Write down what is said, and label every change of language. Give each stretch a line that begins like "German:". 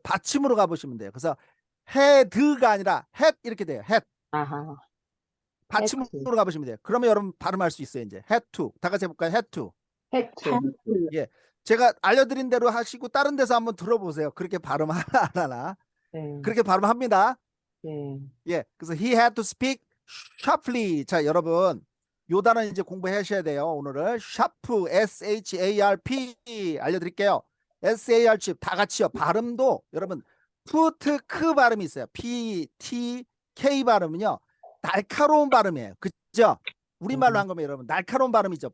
Korean: 받침으로 가보시면 돼요. 그래서 had가 아니라 had 이렇게 돼요.
English: had.
Korean: 아하. 받침으로 가보시면 돼요. 그러면 여러분 발음할 수 있어요. 이제
English: had to.
Korean: 다 같이 해볼까요? had to.
English: had to.
Korean: 예, 제가 알려드린 대로 하시고 다른 데서 한번 들어보세요. 그렇게 발음 안 하나? 그렇게 발음합니다. 예, 그래서
English: he had to speak sharply.
Korean: 자, 여러분 요 단어 이제 공부하셔야 돼요. 오늘은 sharp, S-H-A-R-P 알려드릴게요. S-A-R-P 다 같이요. 발음도 여러분 put, 크 발음이 있어요. P, T, K 발음은요. 날카로운 발음이에요. 그죠? 우리말로 한 거면 여러분 날카로운 발음이죠.